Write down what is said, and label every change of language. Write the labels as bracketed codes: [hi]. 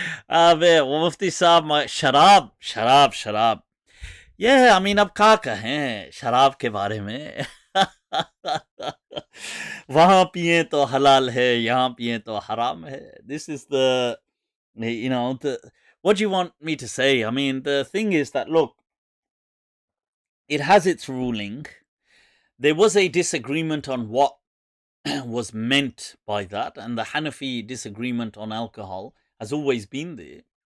[hi] Mufti Saab, शराब. [en] Yeah, I mean, [hi] अब क्या कहें शराब के बारे में. वहाँ पिए तो हलाल है, यहाँ पिए तो हराम है. [en] This is what do you want me to say? I mean, the thing is that, look, it has its ruling. There was a disagreement on what was meant by that, and the Hanafi disagreement on alcohol has always been there.